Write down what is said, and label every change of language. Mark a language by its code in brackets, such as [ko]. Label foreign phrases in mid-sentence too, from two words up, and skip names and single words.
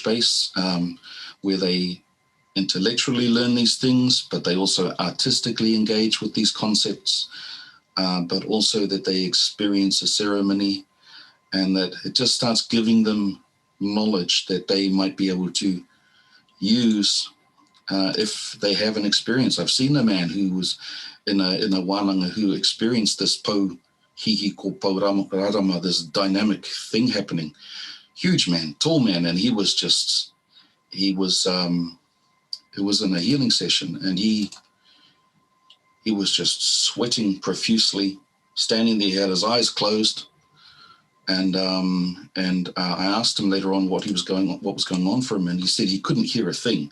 [en] base, where they intellectually learn these things, but they also artistically engage with these concepts, but also that they experience a ceremony, and that it just starts giving them knowledge that they might be able to use if they have an experience. I've seen a man who was in a wānanga who experienced this [mi] po hihi ko Paurarama, [en] this dynamic thing happening. Huge man, tall man, and he was it was in a healing session, and he was just sweating profusely, standing there, he had his eyes closed, and I asked him later on what was going on for him, and he said he couldn't hear a thing.